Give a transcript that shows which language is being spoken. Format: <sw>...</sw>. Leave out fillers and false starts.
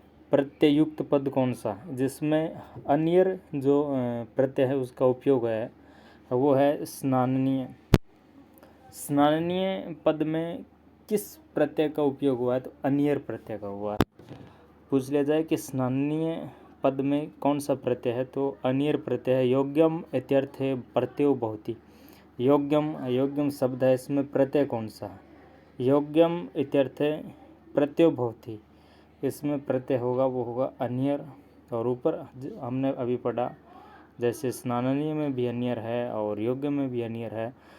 <hi>प्रत्ययुक्त पद कौन सा है जिसमें अन्यर जो प्रत्यय है उसका उपयोग है वो है स्नाननीय। स्नाननीय पद में किस प्रत्यय का उपयोग हुआ है तो अन्यर प्रत्यय का हुआ है। पूछ लिया जाए कि स्नाननीय पद में कौन सा प्रत्यय है तो अन्यर प्रत्यय है।</hi> <sa>योग्यम इत्यर्थे प्रत्ययो भवति।</sa> <hi>योग्यम अयोग्यम शब्द है, इसमें प्रत्यय कौन सा है?</hi> <sa>योग्यम इत्यर्थे प्रत्ययो भवति,</sa> <hi>इसमें प्रत्यय होगा वो होगा अन्यर। और ऊपर हमने अभी पढ़ा जैसे स्नाननीय में भी अन्यर है और योग्य में भी अन्यर है।</hi>